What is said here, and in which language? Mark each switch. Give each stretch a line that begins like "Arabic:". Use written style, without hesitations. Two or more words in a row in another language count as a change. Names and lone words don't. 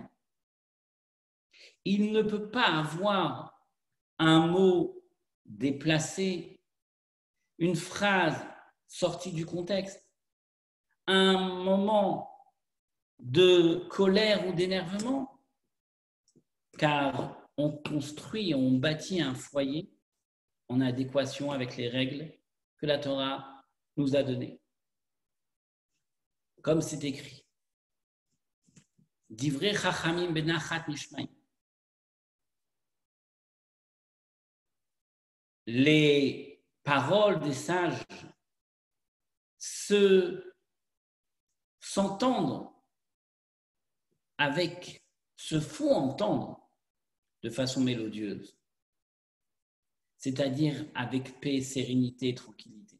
French: Il ne peut pas avoir un mot déplacé, une phrase sortie du contexte, un moment de colère ou d'énervement, car on construit, on bâtit un foyer en adéquation avec les règles que la Torah nous a données. Comme c'est écrit.
Hebrew: דברי חכמים בנחת נשמעים.
French: Les paroles des sages s'entendent se font entendre de façon mélodieuse, c'est-à-dire avec paix, sérénité et tranquillité.